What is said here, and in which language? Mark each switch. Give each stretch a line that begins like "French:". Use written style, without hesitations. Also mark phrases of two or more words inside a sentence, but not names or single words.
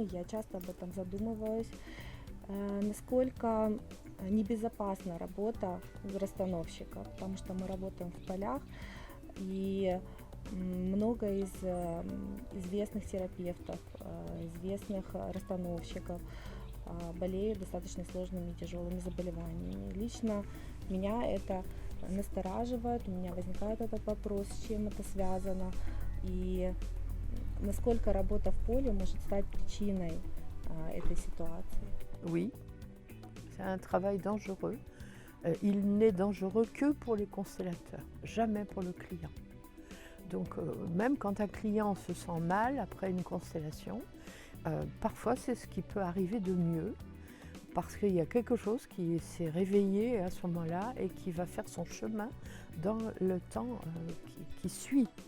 Russian: Я часто об этом задумываюсь. Насколько небезопасна работа расстановщика, потому что мы работаем в полях, и много из известных терапевтов, известных расстановщиков болеют достаточно сложными и тяжелыми заболеваниями. Лично меня это настораживает, у меня возникает этот вопрос, с чем это связано, и насколько работа в поле может стать причиной этой ситуации.
French: Oui, c'est un travail dangereux. Il n'est dangereux que pour les constellateurs, jamais pour le client. Donc même quand un client se sent mal après une constellation, parfois c'est ce qui peut arriver de mieux, parce qu'il y a quelque chose qui s'est réveillé à ce moment-là et qui va faire son chemin dans le temps qui suit.